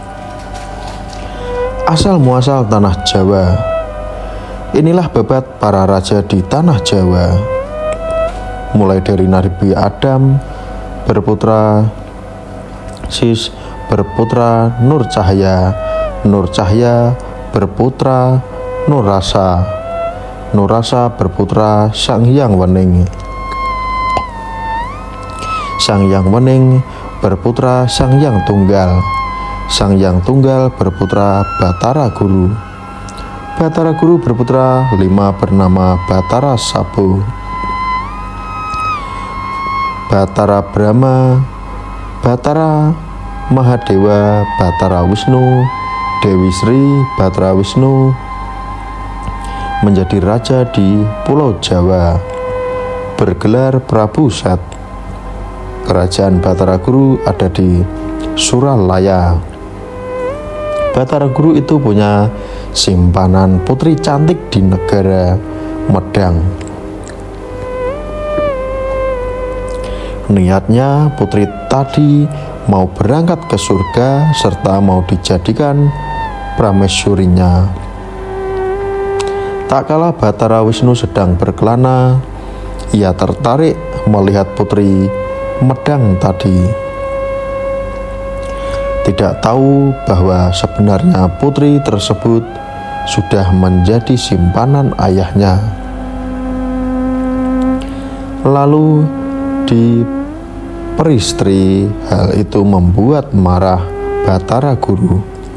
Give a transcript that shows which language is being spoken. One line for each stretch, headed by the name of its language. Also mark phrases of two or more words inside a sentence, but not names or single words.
Indonesian: Asal muasal tanah Jawa. Inilah babat para raja di tanah Jawa. Mulai dari Nabi Adam berputra Sis, berputra Nur Cahya, Nur Cahya berputra Nurrasa, Nurrasa berputra Sang Hyang Wening, Sang Hyang Wening berputra Sang Hyang Tunggal, Sang Hyang Tunggal berputra Batara Guru, Batara Guru berputra 5 bernama Batara Sabu, Batara Brahma, Batara Mahadewa, Batara Wisnu, Dewi Sri Batara Wisnu menjadi raja di Pulau Jawa, bergelar Prabu Sat. Kerajaan Batara Guru ada di Suralaya. Batara Guru itu punya simpanan putri cantik di negara Medang. Niatnya putri tadi mau berangkat ke surga serta mau dijadikan pramesurinya. Tak kala Batara Wisnu sedang berkelana, ia tertarik melihat putri Medang tadi. Tidak tahu bahwa sebenarnya putri tersebut sudah menjadi simpanan ayahnya. Lalu diperistri, hal itu membuat marah Batara Guru.